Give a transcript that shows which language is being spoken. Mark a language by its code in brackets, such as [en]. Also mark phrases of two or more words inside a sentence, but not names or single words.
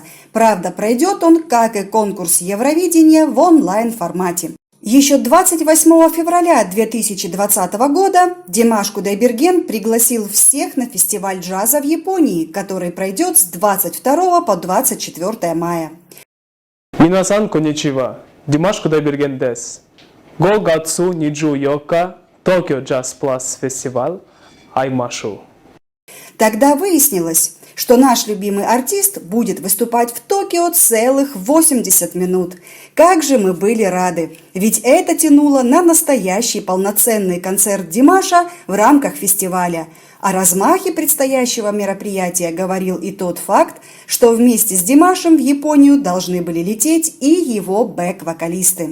[ru] Правда, пройдет он, как и конкурс Евровидения, в онлайн-формате. Еще 28 февраля 2020 года Димаш Кудайберген пригласил всех на фестиваль джаза в Японии, который пройдет с 22 по 24 мая. [ja] 皆さんこんにちは。ディマシュ・クダイベルゲンです。5月24日、東京ジャズプラスフェスティバル会いましょう。 [ru] Тогда выяснилось, что наш любимый артист будет выступать в Токио целых 80 минут. Как же мы были рады! Ведь это тянуло на настоящий полноценный концерт Димаша в рамках фестиваля. О размахе предстоящего мероприятия говорил и тот факт, что вместе с Димашем в Японию должны были лететь и его бэк-вокалисты.